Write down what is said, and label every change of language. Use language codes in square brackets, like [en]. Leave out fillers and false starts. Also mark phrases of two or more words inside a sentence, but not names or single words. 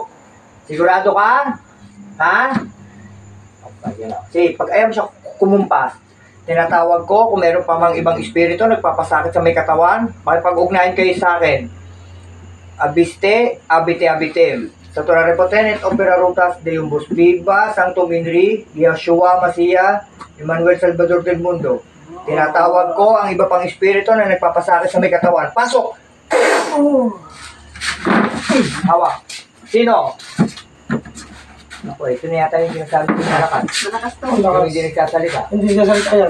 [tl] Sigurado ka? Ha? Okay, yan lang. Sige, pag ayaw mo siya kumumpas, tinatawag ko kung meron pa mang ibang espiritu nagpapasakit sa may katawan, makipag-ugnayan kayo sa akin. [la] Abiste, abite, abitem. Sa Torah Repotenet, Opera Rutas, Deumbus Viva, Sanctum Inri, Yeshua, Masia, Emmanuel [es] Salvador del Mundo. [tl] Tinatawag ko ang iba pang espiritu na nagpapasakit sa may katawan. Pasok! Oh. Hawak. Sino? Ako, ito na yata yung sinasabi ko sa lakas. malakas to. Yung hindi nagsasalita. Hindi siya salita yan.